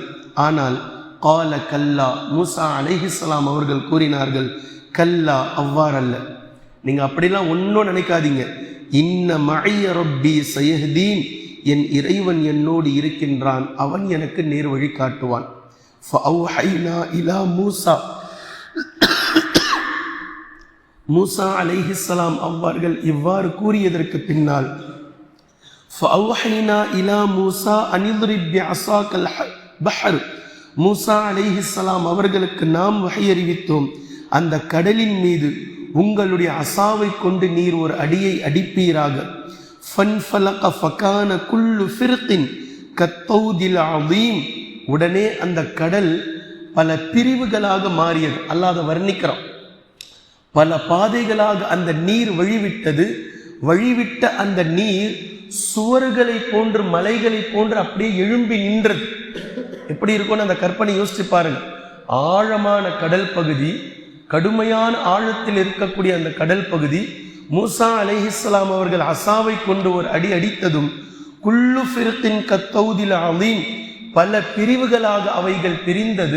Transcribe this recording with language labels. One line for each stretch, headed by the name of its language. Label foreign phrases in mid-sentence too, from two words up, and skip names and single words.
Tamil: ஆனால்
Arabic: قال كلا,
Tamil: மூசா அலைஹிஸ்ஸலாம் அவர்கள் கூறினார்கள், கல்லா, அவ்வாறல்ல, நீங்க அப்படிலாம் ஒன்றும் நினைக்காதீங்க,
Arabic: إن معي ربي سيهدين,
Tamil: என் இறைவன் என்னோடு இருக்கின்றான், அவன் எனக்கு நேர் வழி காட்டுவான்.
Arabic: فأوحينا إلى موسى,
Tamil: மூசா அலைஹிஸ்ஸலாம் அவர்கள் இவ்வாறு கூறியதற்கு பின்னால்
Arabic: فَأَوْحَيْنَا إِلَى مُوسَى أَنِ اضْرِبْ بِعَصَاكَ الْبَحْرَ
Tamil: மூசா அலைஹிஸ்ஸலாம் அவர்களுக்கு நாம் வஹி அறிவித்தோம், அந்த கடலின் மீது உங்களுடைய அசாவை கொண்டு நீர் ஒரு அடியை அடிப்பீராக.
Arabic: فَانْفَلَقَ فَكَانَ كُلُّ فِرْقٍ كَالطَّوْدِ الْعَظِيمِ
Tamil: உடனே அந்த கடல் பல பிரிவுகளாக மாறியது. அல்லாஹ் அதை வர்ணிக்கிறான். பல பாதைகளாக அந்த நீர் வழிவிட்டது. வழிவிட்ட அந்த நீர் சுவர்களை போன்று மலைகளை போன்று அப்படியே எழும்பி நின்றது. எப்படி இருக்கும்னு அந்த கற்பனை யோசிச்சு பாருங்க. ஆழமான கடல் பகுதி, கடுமையான ஆழத்தில் இருக்கக்கூடிய அந்த கடல் பகுதி, மூசா அலைஹிஸ்ஸலாம் அவர்கள் அசாவை கொண்டு ஒரு அடி அடித்ததும்
Arabic: كل فرق كالطود العظيم
Tamil: பல பிரிவுகளாக அவைகள் பிரிந்தது.